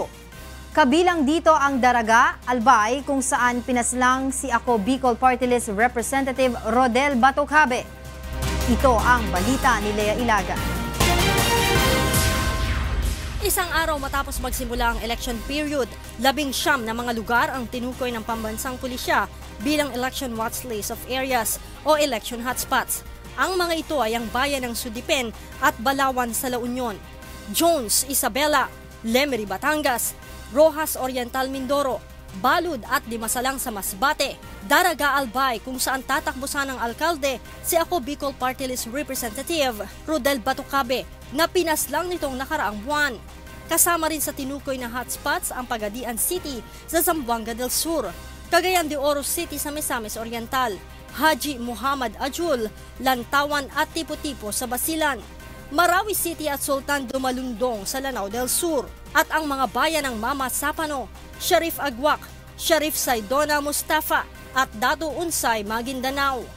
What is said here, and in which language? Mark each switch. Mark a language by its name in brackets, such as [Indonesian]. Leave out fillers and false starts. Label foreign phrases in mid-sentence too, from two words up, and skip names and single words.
[Filipino] Kabilang dito ang Daraga, Albay kung saan pinaslang si Ako Bicol Party List Representative Rodel Batocabe. Ito ang balita ni Lea Ilaga. Isang araw matapos magsimula ang election period, 19 na mga lugar ang tinukoy ng pambansang pulisya bilang [English] election watch list of areas [Filipino] o [English] election hotspots. [Filipino] Ang mga ito ay ang bayan ng Sudipen at Balawan sa La Union, Jones, Isabela, Lemery, Batangas, Rojas Oriental, Mindoro, Balud at Dimasalang sa Masbate, Daraga, Albay kung saan tatakbusan ng alkalde si Ako Bicol Party List Representative Rodel Batocabe na pinaslang nitong nakaraang buwan. Kasama rin sa tinukoy na hotspots ang Pagadian City sa Zamboanga del Sur, Cagayan de Oro City sa Misamis Oriental, Haji Muhammad Ajul, Lantawan at Tipo-Tipo sa Basilan, Marawi City at Sultan Dumalundong sa Lanao del Sur, at ang mga bayan ng Mama Sapano, Sharif Agwak, Sharif Saidona Mustafa at Dado Unsay, Maguindanao.